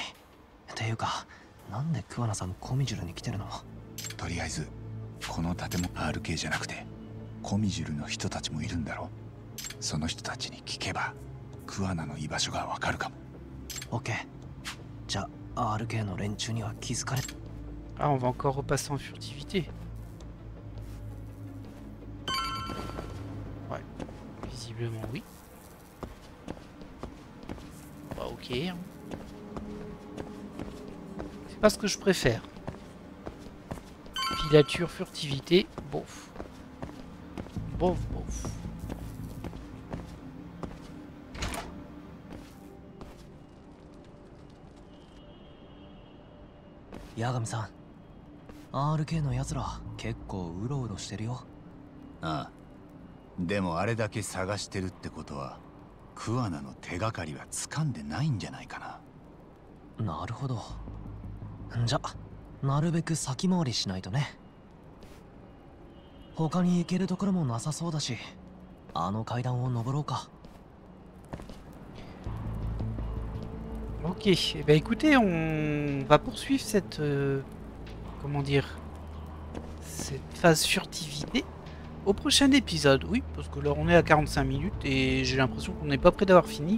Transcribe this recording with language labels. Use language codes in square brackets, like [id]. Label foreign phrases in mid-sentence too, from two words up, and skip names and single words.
[ja] っていうか、なんでクワナさんコミジュルに来てるの？とりあえずこの建物 RK じゃなくてコミジュルの人たちもいるんだろ。その人たちに聞けばクワナの居場所がわかるかも。オッケー。じゃあ RK の連中には気づかれ。 [fr] Ah, on va encore repasser en furtivité. Ouais, visiblement oui. Bah ok. Hein. C'est pas ce que je préfère. Filature, furtivité, bof. Bof, bof. [ja] Yagami さん、RK のやつら結構うろうろしてるよ。ああ。でもあれだけ探してるってことはクワナの手がかりは掴んでないんじゃないかな。なるほど。じゃ、なるべく先回りしないとね。他に行けるところもなさそうだし、あの階段を登ろうか。 [fr] Ok, eh ben écoutez, on va poursuivre cette... comment dire... cette phase furtivité au prochain épisode. Oui, parce que là on est à 45 minutes et j'ai l'impression qu'on n'est pas près d'avoir fini.